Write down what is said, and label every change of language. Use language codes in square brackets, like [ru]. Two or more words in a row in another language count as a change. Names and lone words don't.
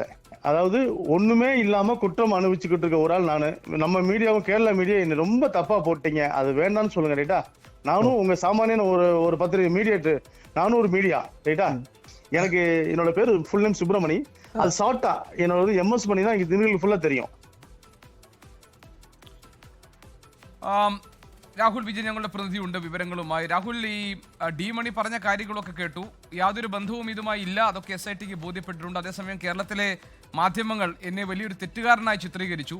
[ta] அதாவது ஒண்ணுமே இல்லாம குற்றம் அனுபவிச்சுக்கிட்டு இருக்க ஒரு ஆள் நானு. நம்ம மீடியாவும் கேரளா மீடியா என்ன ரொம்ப தப்பா போட்டீங்க. அது வேண்டாம்னு சொல்லுங்க ரைட்டா. நானும் உங்க சாமானியன ஒரு பத்திரிகை மீடியேட்டு, நானும் ஒரு மீடியா ரைட்டா. எனக்கு என்னோட பேரு [en] full name [ta] சுப்பிரமணி. அது ஷார்ட்டா என்னோட MS மணி தான் தினங்களுக்கு ஃபுல்லா தெரியும். [ml] രാഹുൽ വിജയൻ ഞങ്ങളുടെ പ്രതിനിധിയുണ്ട് വിവരങ്ങളുമായി. രാഹുൽ, ഈ ഡി മണി പറഞ്ഞ കാര്യങ്ങളൊക്കെ കേട്ടു. യാതൊരു ബന്ധവും ഇതുമായി ഇല്ല, അതൊക്കെ SITക്ക് ബോധ്യപ്പെട്ടിട്ടുണ്ട്. അതേസമയം കേരളത്തിലെ മാധ്യമങ്ങൾ എന്നെ വലിയൊരു തെറ്റുകാരനായി ചിത്രീകരിച്ചു.